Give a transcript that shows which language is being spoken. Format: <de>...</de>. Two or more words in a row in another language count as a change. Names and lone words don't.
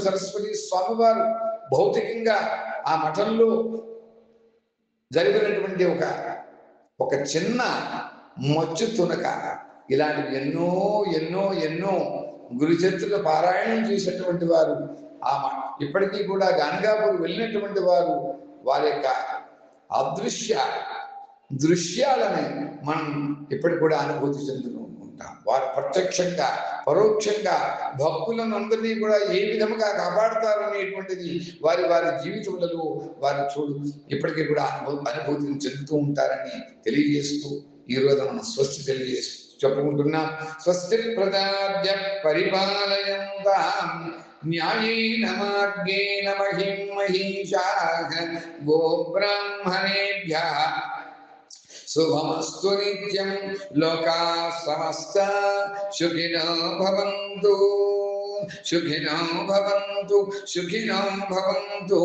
<te>సరస్వతి స్వామి వారు భౌతికంగా ఆ మఠంలో జరిగినటువంటి ఒక చిన్న మచ్చు తునక, ఇలాంటివి ఎన్నో ఎన్నో ఎన్నో గురుచరిత్రలు పారాయణం చేసినటువంటి వారు, ఇప్పటికీ కూడా గానగాపూర్ వెళ్ళినటువంటి వారు వారి యొక్క అదృశ్య దృశ్యాలని మనం ఇప్పటికి కూడా అనుభూతి చెందుతూ ఉంటాం. వారు ప్రత్యక్షంగా పరోక్షంగా భక్తులను అందరినీ కూడా ఏ విధముగా కాపాడుతారు అనేటువంటిది వారి వారి జీవితములలో వారు ఇప్పటికీ కూడా అనుభూతిని చెందుతూ ఉంటారని తెలియజేస్తూ ఈరోజు మనం స్వస్తి చెప్పుకుంటున్నాం.</te> <sa>స్వస్తి ప్రజాభ్య పరిపాలయంతాం న్యాయేన మార్గేణ మహిం మహిషాః గోబ్రాహ్మణేభ్యః శుభమస్తు నిత్యం. లోకాః సమస్తా సుఖినో భవంతు, సుఖినో భవంతు, సుఖినో భవంతు.</sa>